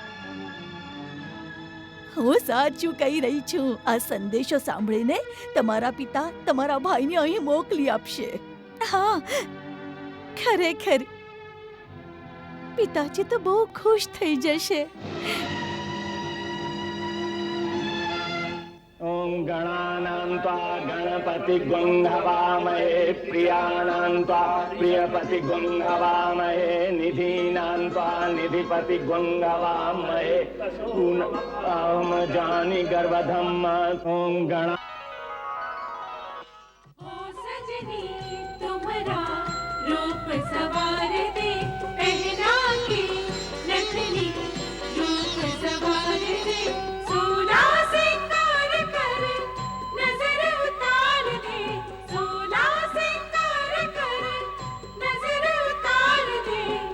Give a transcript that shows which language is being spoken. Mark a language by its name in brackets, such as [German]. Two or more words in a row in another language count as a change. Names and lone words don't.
[Gujarati] હું સાચું કહી રહી છું. આ સંદેશો સાંભળીને તમારા પિતા તમારા ભાઈને અહીં મોકલી આપશે. હા, ખરેખર પિતાજી તો બહુ ખુશ થઈ જશે. [Sanskrit] ॐ गणानां त्वा गणपतिगुं हवामहे प्रियाणां त्वा प्रियपतिगुं हवामहे निधीनां त्वा निधिपतिगुं हवामहे पूर्णं जानि गर्भधम् ॐ गणा [Hindi] सजनी तुम्हारा रूप सवार दे पहना के नथनी रूप सवार दे सोला सिंगार कर नजर उतार दे सोला सिंगार कर नजर उतार दे